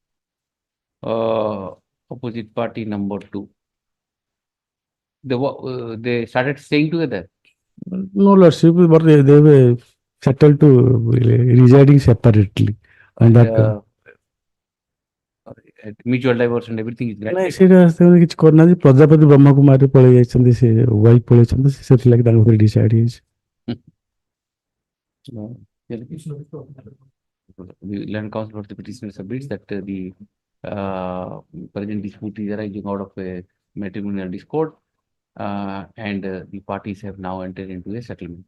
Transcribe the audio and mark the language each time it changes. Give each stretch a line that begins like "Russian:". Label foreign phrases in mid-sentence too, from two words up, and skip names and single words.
English: Opposite party number 2. They started staying together. No, lordship, but they were settled to residing separately. And that. Mutual divorce and everything is
Odia: ନାଇଁ
English: granted.
Odia: ସେଇଟା ସେମାନେ କିଛି କରିନାହାନ୍ତି ପ୍ରଜାପତି ବ୍ରହ୍ମକୁମାରୀ ପଳେଇ ଯାଇଛନ୍ତି ସେ ୱାଇଫ୍ ପଳେଇଛନ୍ତି ସେଥିଲାଗି ତାଙ୍କ ଉପରେ ଡିସାଇଡ୍ ହେଇଛି
English: The land counsel for the petitioner submits that the present dispute is arising out of a matrimonial discord, and the parties have now entered into a settlement.